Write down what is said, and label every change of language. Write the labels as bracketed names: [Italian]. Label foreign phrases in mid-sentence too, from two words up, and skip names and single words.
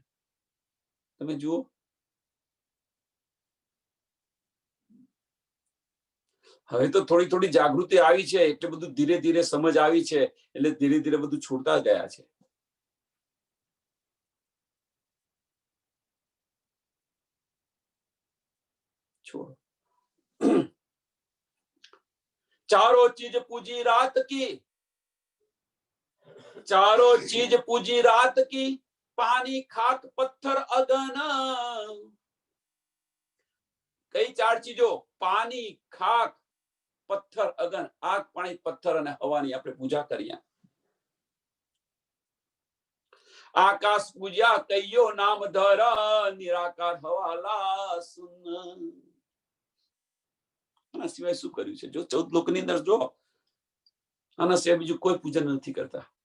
[Gujarati] તમે જુઓ, હવે તો થોડી થોડી જાગૃતિ આવી છે, એટલે બધું ધીરે ધીરે સમજ આવી છે, એટલે ધીરે ધીરે બધું છૂટતા ગયા છે. છોડો. [Hindi] चारों चीज पूजी रात की, चारों चीज पूजी रात की, पानी खाक पत्थर अगन. कई चार चीजों? पानी, खाक, पत्थर, अगन. आग, पानी, पत्थर [Gujarati] અને હવાની આપણે પૂજા કરીએ. આકાશ પૂજ્યા કયો નામ ધર, નિરાકાર હવાલા સુન. આના સિવાય શું કર્યું છે? જો 14 લોકની અંદર જો આના સિવાય બીજું કોઈ પૂજન નથી કરતા.